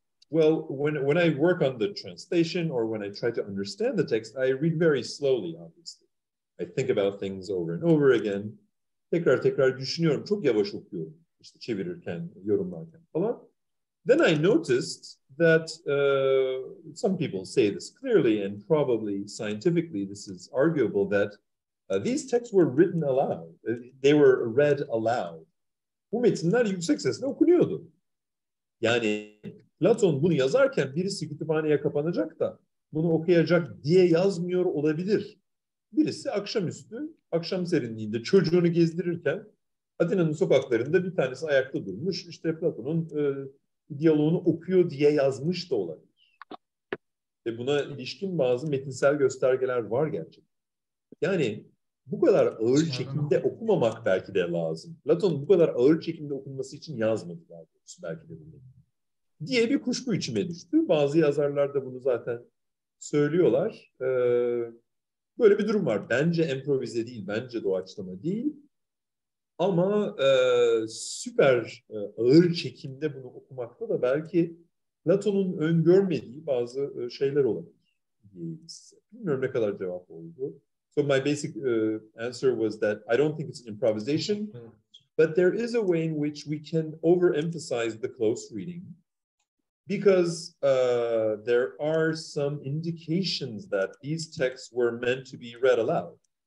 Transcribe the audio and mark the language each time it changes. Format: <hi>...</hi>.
<en>Well, when I work on the translation or when I try to understand the text, I read very slowly, obviously. I think about things over and over again.</en> <tr>Tekrar tekrar düşünüyorum. Çok yavaş okuyorum. İşte çevirirken, yorumlarken falan.</tr> <en>Then I noticed that some people say this clearly, and probably scientifically this is arguable, that these texts were written aloud. They were read aloud.</en> <tr>Bu metinler yüksek sesle okunuyordu. Yani Platon bunu yazarken birisi kütüphaneye kapanacak da bunu okuyacak diye yazmıyor olabilir. Birisi akşamüstü, akşam serinliğinde çocuğunu gezdirirken Atina'nın sokaklarında bir tanesi ayakta durmuş, işte Platon'un diyaloğunu okuyor diye yazmış da olabilir. Ve buna ilişkin bazı metinsel göstergeler var gerçekten. Yani bu kadar ağır çekimde okumamak belki de lazım. Platon bu kadar ağır çekimde okunması için yazmadı daha doğrusu belki de bunu. Diye bir kuşku içime düştü. Bazı yazarlar da bunu zaten söylüyorlar. Böyle bir durum var. Bence improvize değil, bence doğaçlama değil. Ama süper ağır çekimde bunu okumakta da belki Platon'un öngörmediği bazı şeyler olabilir diyeyim size. Bilmiyorum ne kadar cevap oldu.</tr> <en>So my basic answer was that I don't think it's an improvisation, but there is a way in which we can overemphasize the close reading because there are some indications that these texts were meant to be read aloud.</en>